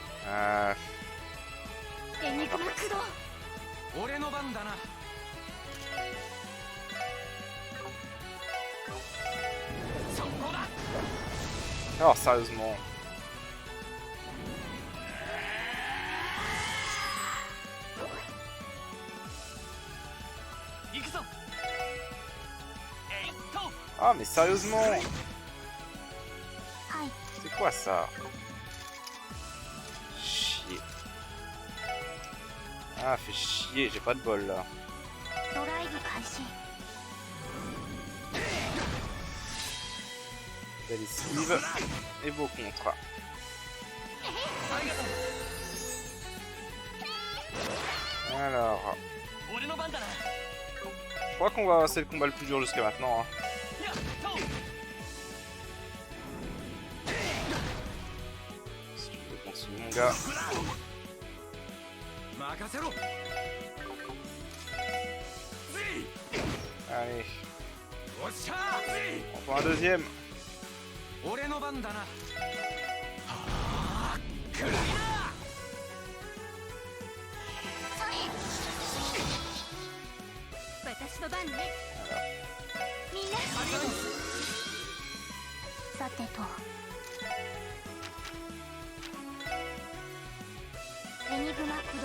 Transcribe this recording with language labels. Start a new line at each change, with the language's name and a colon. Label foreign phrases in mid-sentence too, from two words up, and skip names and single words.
Japanese: Ah, エニグマ駆動俺の番だな。そこだ。
French: alors sérieusement.
Japanese: 行くぞ。えいっと。
French: Ah mais sérieusement.
Japanese: はい
French: C'est quoi ça? Chier. Ah fait chier, j'ai pas de bol là.
Japanese: ドライブ開始
French: Belle esquive et beau contre.
Japanese: ありがとう。
French: Alors,
Japanese: 俺の番だな。
French: je crois qu'on va... c'est le combat le plus dur jusqu'à maintenant. Hein.
Japanese: やっと。
French: Si tu veux continuer mon gars.
Japanese: 任せろ。ズイ。
French: Allez,
Japanese: おっしゃー。ズイ。
French: on prend un deuxième.
Japanese: 俺の番だな。はあ。くらいな。私の番ねみんなありがとう。さてとエニグマ駆動